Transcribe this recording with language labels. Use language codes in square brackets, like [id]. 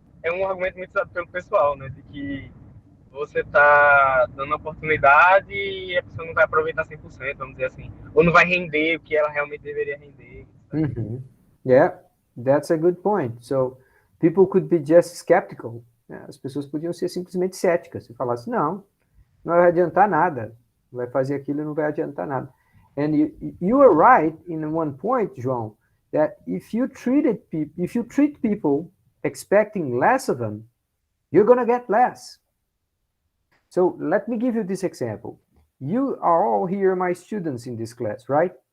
[pt] É um argumento muito usado pelo pessoal, né? De que você está dando oportunidade e a pessoa não vai aproveitar 100%, vamos dizer assim. Ou não vai render o que ela realmente deveria render. [en] Uhum. Yeah, that's a good point. So, people could be just skeptical. [pt] As pessoas podiam ser simplesmente céticas e falar assim, não vai adiantar nada. Vai fazer aquilo e não vai adiantar nada. [en] And you are right in one point, João, that if you treat people expecting less of them, you're going to get less. So let me give you this example. You are all here my students in this class, right?